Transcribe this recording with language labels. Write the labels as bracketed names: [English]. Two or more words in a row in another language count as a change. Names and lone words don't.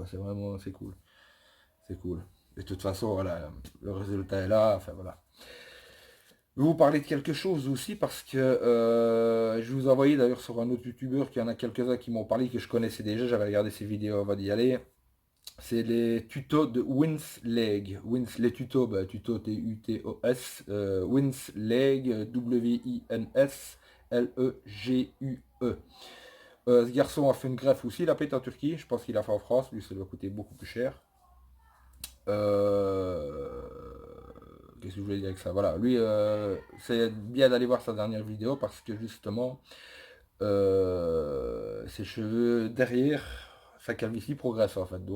[French] C'est vraiment, c'est cool, c'est cool. Et de toute façon, voilà, le résultat est là. Enfin voilà. Je vais vous parler de quelque chose aussi parce que je vous ai envoyé d'ailleurs sur un autre youtubeur qui en a quelques-uns qui m'ont parlé que je connaissais déjà, j'avais regardé ses vidéos avant d'y aller. C'est les tutos de Winsleg. Les tutos, bah, tuto T-U-T-O-S, Winsleg, W-I-N-S-L-E-G-U-E. Ce garçon a fait une greffe aussi, il a fait en Turquie, je pense qu'il a fait en France, lui ça doit coûter beaucoup plus cher. Euh, Qu'est-ce que je voulais dire avec ça? Voilà, lui, c'est bien d'aller voir sa dernière vidéo parce que justement, ses cheveux derrière, sa calvitie progresse en fait.